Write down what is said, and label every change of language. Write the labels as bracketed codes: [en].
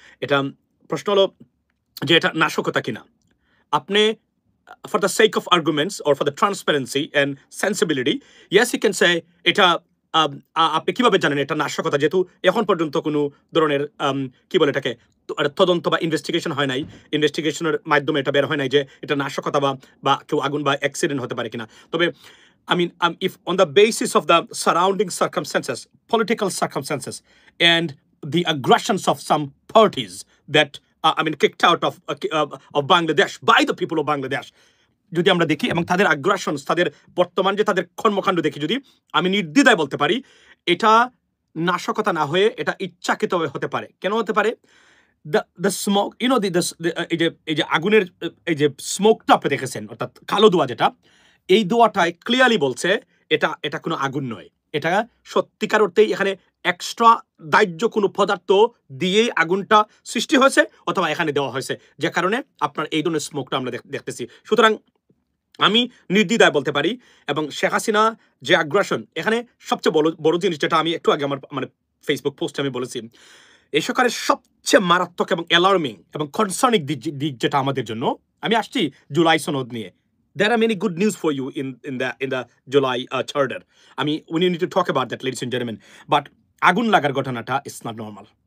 [bn] এটা প্রশ্ন হলো যে এটা নাশকতা কিনা। আপনি [en] for the sake of arguments or for the transparency and sensibility, yes, you can say [bn] এটা আপনি কিভাবে জানেন এটা নাশকতা, যেহেতু এখন পর্যন্ত কোনো ধরনের কি বলে এটাকে তদন্ত বা ইনভেস্টিগেশন হয় নাই, ইনভেস্টিগেশনের মাধ্যমে এটা বের হয় নাই যে এটা নাশকতা বা কেউ আগুন বা অ্যাক্সিডেন্ট হতে পারে কিনা। তবে [en] I mean, if on the basis of the surrounding circumstances, political circumstances, and the aggressions of some parties that kicked out of Bangladesh by the people of Bangladesh, [bn] যদি আমরা দেখি এবং তাদের আগ্রাসন, তাদের বর্তমান যে তাদের কর্মকাণ্ড দেখি, যদি আমি নির্দ্বিধায় বলতে পারি এটা নাশকতা না হয়ে এটা ইচ্ছাকৃতভাবে হতে পারে। কেন হতে পারে? দ্য স্মোক, এই যে আগুনের এই যে স্মোকটা আপনি দেখেছেন, অর্থাৎ কালো ধোঁয়া, যেটা এই ধোঁয়াটায় ক্লিয়ারলি বলছে এটা কোনো আগুন নয়। এটা সত্যিকার অর্থেই এখানে এক্সট্রা দাহ্য কোনো পদার্থ দিয়েই আগুনটা সৃষ্টি হয়েছে অথবা এখানে দেওয়া হয়েছে, যে কারণে আপনার এই ধরনের স্মোকটা আমরা দেখতেছি। সুতরাং আমি নির্দ্বিধায় বলতে পারি, এবং শেখ হাসিনা যে আগ্রাসন, এখানে সবচেয়ে বড় জিনিস যেটা আমি একটু আগে আমার মানে ফেসবুক পোস্টে আমি বলেছি, এই সরকারের সবচেয়ে মারাত্মক এবং অ্যালার্মিং এবং কনসার্নিং দিক যেটা আমাদের জন্য, আমি আসছি জুলাই সনদ নিয়ে। [en] There are many good news for you in the July charter. We need to talk about that, ladies and gentlemen. But [bn] আগুন লাগার ঘটনাটা [en] is not normal.